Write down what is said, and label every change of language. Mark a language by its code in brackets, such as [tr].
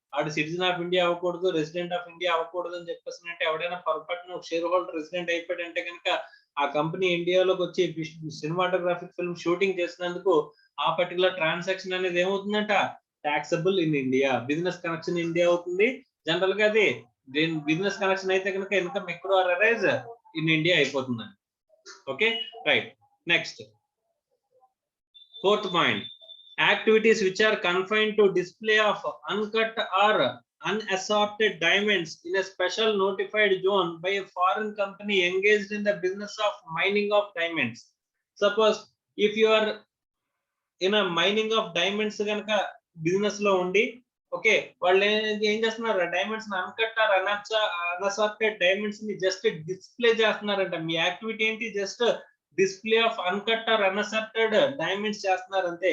[te] ఆడు citizen of India అవ్వకూడదు, resident of India అవ్వకూడదు అని చెప్పేసి అంటే ఎవడైనా పొరపాటున షేర్ హోల్డర్ రెసిడెంట్ అయిపోయాడంటే కనుక ఆ కంపెనీ ఇండియాలోకి వచ్చి సినిమాటోగ్రాఫిక్ ఫిల్మ్ షూటింగ్ చేసినందుకు ఆ పర్టికులర్ ట్రాన్సాక్షన్ అనేది ఏమవుతుందంట? Taxable in India. Business connection India అవుతుంది. జనరల్ గా అది బిజినెస్ కనెక్షన్ అయితే కనుక income ఎక్రూ are arise in India అయిపోతుందండి. Okay right. [en] Next fourth point, activities which are confined to display of uncut or unassorted diamonds in a special notified zone by a foreign company engaged in the business of mining of diamonds. [te] Suppose if you are in mining of diamonds కనుక business లో ఉండి, okay, వాళ్ళు ఏం చేస్తున్నారు, diamonds uncut are అన్అసార్టెడ్ diamonds ని just display చేస్తున్నారంట. మీ activity ఏంటి, just display of uncut are అన్అసార్టెడ్ diamonds చేస్తున్నారు అంతే.